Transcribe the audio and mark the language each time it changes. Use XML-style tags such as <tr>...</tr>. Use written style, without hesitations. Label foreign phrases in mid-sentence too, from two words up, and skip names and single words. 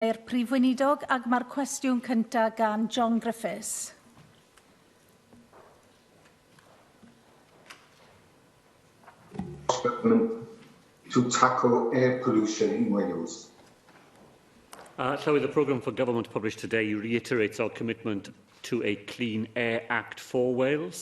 <cy>Prif Weinidog ac mae'r cwestiwn cyntaf gan John Griffiths.</cy> <en>Government to tackle air pollution in Wales. Llywydd, the programme for government published today reiterates our commitment to a Clean Air Act for Wales.</en>